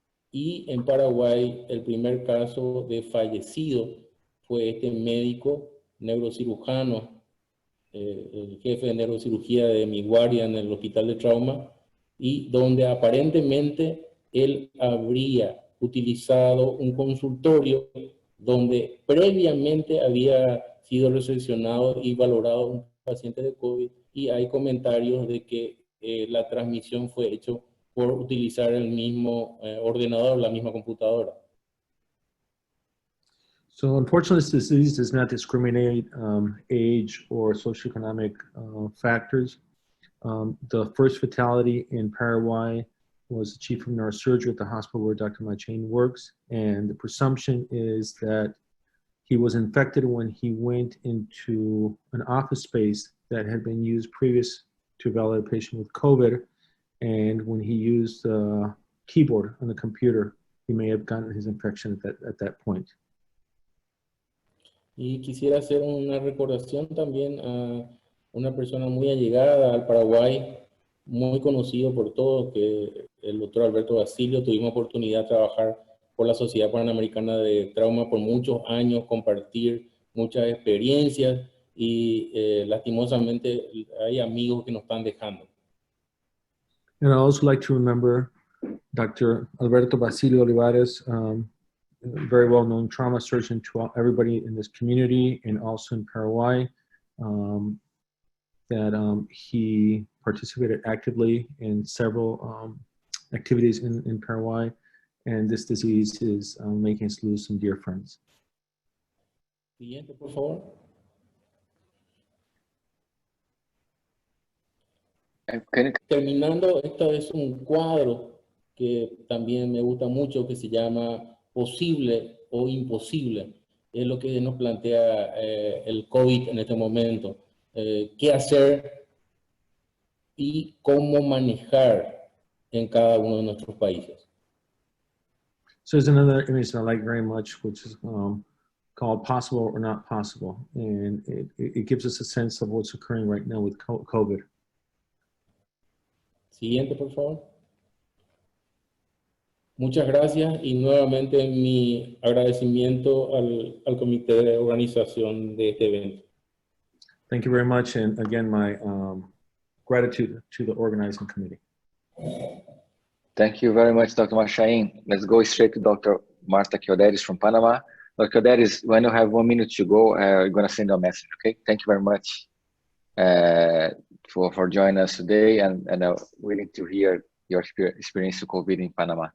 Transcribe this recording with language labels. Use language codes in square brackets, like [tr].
[es] Y en Paraguay el primer caso de fallecido fue este médico neurocirujano, el jefe de neurocirugía de mi guardia en el hospital de trauma, y donde aparentemente él habría utilizado un consultorio donde previamente había sido recepcionado y valorado un paciente de COVID, y hay comentarios de que la transmisión fue hecha por utilizar el mismo ordenador, la misma computadora. [en] So unfortunately, this disease does not discriminate age or socioeconomic factors. The first fatality in Paraguay was the chief of neurosurgery at the hospital where Dr. Marchain works, and the presumption is that he was infected when he went into an office space that had been used previous to evaluate a patient with COVID. And when he used the keyboard on the computer, he may have gotten his infection at that point. [es] Y quisiera hacer una recordación también a una persona muy allegada al Paraguay, muy conocido por todos, que el doctor Alberto Basilio. Tuvimos oportunidad de trabajar por la Sociedad Panamericana de Trauma por muchos años, compartir muchas experiencias y lastimosamente hay amigos que nos están dejando. [en] And I also like to remember Dr. Alberto Basilio Olivares, very well-known trauma surgeon to everybody in this community and also in Paraguay, that he participated actively in several activities in Paraguay, and this disease is making us lose some dear friends. [es] Siguiente, por favor. Terminando, este es un cuadro que también me gusta mucho, que se llama Posible o Imposible. Es lo que nos plantea el COVID en este momento. ¿Qué hacer y cómo manejar en cada uno de nuestros países? [en] So there's another image that I like very much, which is called Possible or Not Possible. And it gives us a sense of what's occurring right now with COVID. [es] Siguiente, por favor. Muchas gracias y nuevamente mi agradecimiento al comité de organización de este evento. [en] Thank you very much, and again, my gratitude to the organizing committee. Thank you very much, Dr. Marchain. Let's go straight to Dr. Marta Quiodettis from Panama. Dr. Quiodettis, when you have 1 minute to go, you're going to send a message, okay? Thank you very much for joining us today, and willing to hear your experience with COVID in Panama.